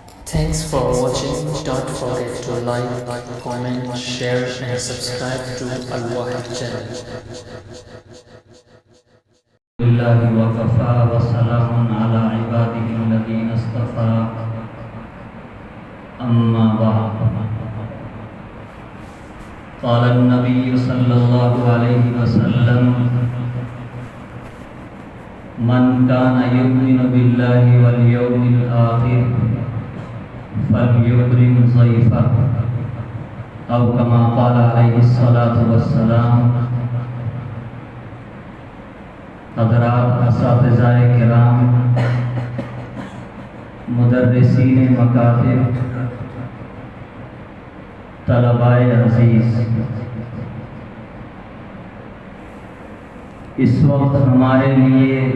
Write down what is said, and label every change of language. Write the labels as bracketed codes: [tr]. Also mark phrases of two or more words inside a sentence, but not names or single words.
[en] Thanks for watching. Don't forget to like, comment, share and subscribe to Al Wahid channel. [ar] الحمد لله وكفى وسلام على عباده الذين اصطفى أما بعد. قال النبي صلى الله عليه وسلم من كان يؤمن بالله واليوم الآخر فليكرم ضيفه أو كما قال عليه الصلاة والسلام. [ur] حضرات اساتذۂ کرام، مدرسین مکاتب، طلباء عزیز، اس وقت ہمارے لیے